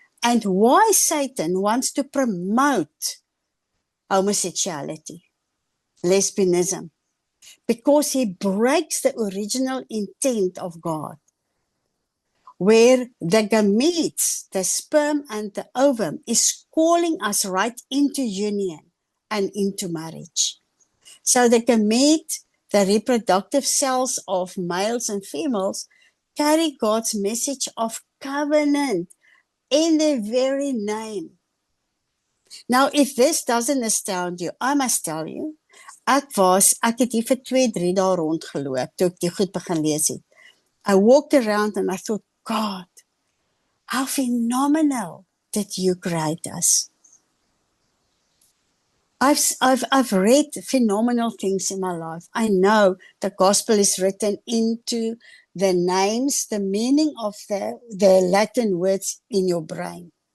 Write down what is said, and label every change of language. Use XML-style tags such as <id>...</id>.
<en>And why Satan wants to promote homosexuality, lesbianism, because he breaks the original intent of God, where the gametes, the sperm and the ovum, is calling us right into union and into marriage. So the gamete, the reproductive cells of males and females, carry God's message of covenant in their very name. Now, if this doesn't astound you, I must tell you,</en> <af>ek het hier vir 2-3 dae rondgeloop, toe ek die goed begin lees het.</af> <en>I walked around and I thought, God, how phenomenal did you create us? I've read phenomenal things in my life. I know the gospel is written into the names, the meaning of the Latin words in your brain.</en>